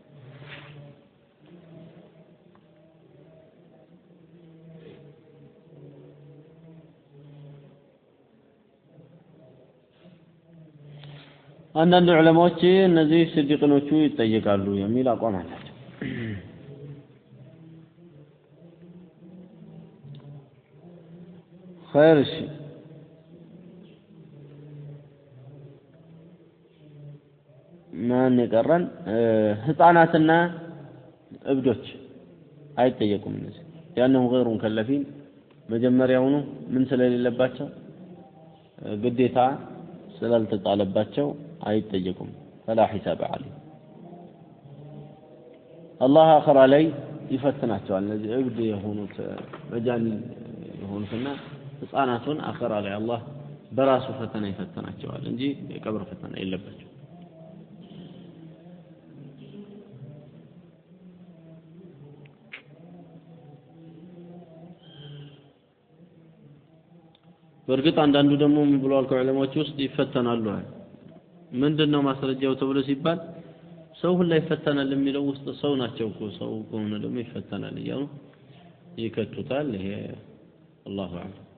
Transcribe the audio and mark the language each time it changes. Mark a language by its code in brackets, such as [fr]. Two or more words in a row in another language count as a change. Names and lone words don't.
[am] አንዳንድ ዑለማዎች እነዚህ ስዲቂኖቹ ይጠየቃሉ የሚል አቋም አላቸው [ar] خير شيء [am] ማን ይቀራን ህፃናትና እብዶች አይጠየቁም እነዚህ ያንኑ [ar] غير مكلفين [am] መጀመሪያውኑ ምን ስለሌለባቸው ግዴታ ስላልተጣለባቸው አይጠየቁም [ar] فلا حساب عليه الله اخر عليه [am] ይፈትናቸዋል እነዚህ እብድ የሆኑት መጃን የሆኑትና ህፃናቱን አኺራ ላይ አላህ በራሱ ፈተና ይፈተናቸዋል እንጂ የቀብር ፈተና የለባቸው በርግጥ አንዳንዱ ደግሞ ምን ብለዋል ከዑለማዎች ውስጥ ይፈተናሉ ምንድነው ማስረጃው ተብሎ ሲባል ሰው ሁሉ ይፈተናል የሚለው ውስጥ ሰው ናቸው እኮ ሰው ከሆነ ደግሞ ይፈተናል ይያው ይከቱታል ይሄ አላሁ አዕለም